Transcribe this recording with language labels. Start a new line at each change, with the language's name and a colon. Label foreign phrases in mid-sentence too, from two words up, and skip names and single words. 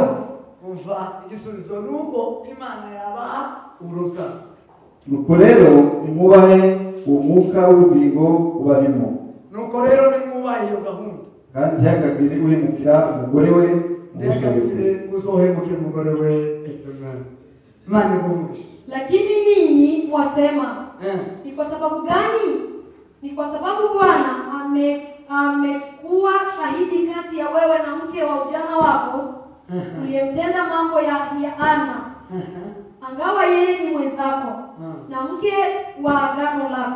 Kinyarwanda: Umva igisubizo nuko Imana yabaha urubyaro. Nuko rero nimubahe umwuka w'ubugingo ubarimo. Nuko rero nimubahe iyo gahunda. Kandi ntihakagire uhemukira umugore we ntihakagire uzohemukira umugore we. Imana igumurisha.
Swahili: Lakini ninyi wasema ni kwa sababu gani? Ni kwa sababu Bwana amekuwa shahidi kati ya wewe na mke wa ujana wako uliyemtenda mambo ya Ana, angawa yeye ni mwenzako na mke wa agano lako.